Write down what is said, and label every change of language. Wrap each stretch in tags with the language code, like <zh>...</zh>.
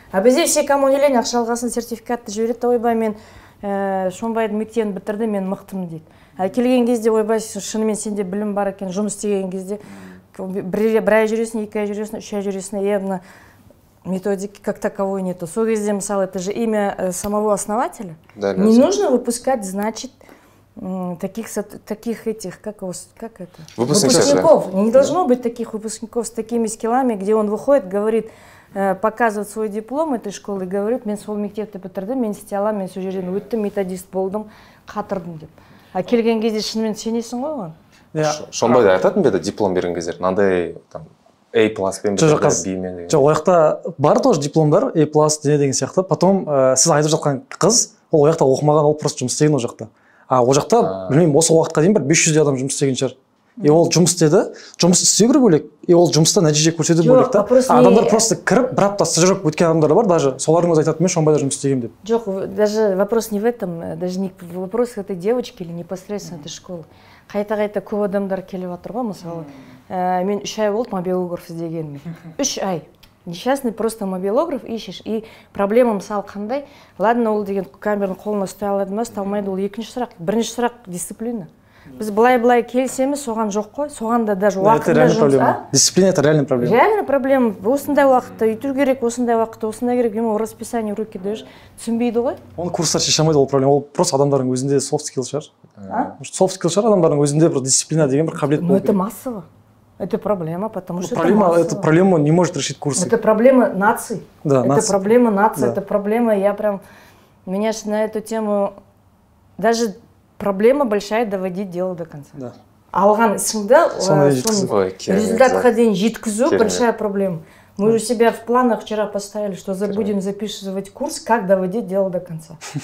<kk>А бізде</kk> <ru>все кому не лень,</ru> <kk>ақша алғасын сертификатты жібереді, ойбай мен Шомбайдың мектебін бітірдім, мен мықтымын дейді. Келген кезде ойбай шынымен сенде білім бар екен, жұмыс істеген кезде бір ай жүресің, 2 ай жүресің, 3 ай жүресің, мына</kk> <ru>методики как таковой нету.</ru> <kk>Сол кезде, мысалы,</kk> <ru>это же имя самого основателя. Не нужно выпускать, значит, таких этих, как это? Выпускников. Не должно быть таких выпускников с такими скиллами, где он выходит, говорит, показывает свой диплом этой школы и говорит,</ru> <kk>мен сол мектепті бітірдім, мен істей аламын, мен сол жерден өттім, методист болдым, қатырдым деп. А келген кезде шынымен сенесің ғой оған? Шомбайда айтатын беді диплом берген кездер, мынандай A+, B-мен деген. Жоқ, ояқта бар тоже дипломдар, A+, деген сияқты. Потом сіз айтып жатқан қыз, ол ояқта оқымаған, ол просто жұмыс істеген ол жақта. А ол жақта, білмеймін, осы уақытқа дейін бір 500 адам жұмыс істеген шығар. И ол жұмыс істеді, жұмыс істеу керек бөлек, и ол жұмыста нәтиже көрсету бөлек та. Адамдар просто кіріп, бір апта стажировка өткен адамдар бар, даже солардың өзі айтады, мен Шомбайда жұмыс істегенмін деп.</kk> <ru>Жоқ, даже вопрос не в этом, даже не вопрос этой девочки или непосредственно этой школы.</ru> <kk>Қайта-қайта көп адамдар келіп жатыр ғой, мысалы. Мен 3 ай болды мобилограф іздегенмін. 3 ай.</kk> <ru>Несчастный просто мобилограф ищешь. И проблема</ru> <kk>мысалы қандай? Ладно, ол деген камераны қолына ұстай алады ма, ұстай алмайды, ол екінші сұрақ. Бірінші сұрақ дисциплина. Біз былай келсеміз, соған жоқ қой, соған да даже уақытында жұмыс.</kk> <ru>Дисциплина — это реальная проблема. Реально проблема.</ru> <kk>Осындай уақытта үйту керек, осындай уақытта, осындай керек.</kk> <ru>Ему расписание в руки даешь,</ru> <kk>түсінбейді ғой. Оны курстар шеше алмайды, ол проблема. Ол просто адамдардың өзінде soft skill шығар. Soft skill шығар, адамдардың өзінде бір дисциплина деген бір қабілет болу.</kk> <ru>Но это массово. Это проблема, потому что эту проблему не может решить курсы. Это проблема нации. Да, это проблема нации, это проблема, меня на эту тему даже проблема большая доводить дело до конца. Да.</ru> <kk>Алған ісіңді результатқа дейін жеткізу</kk> <ru>большая проблема. Мы у себя в планах вчера поставили, что будем записывать курс, как доводить дело до конца.</ru>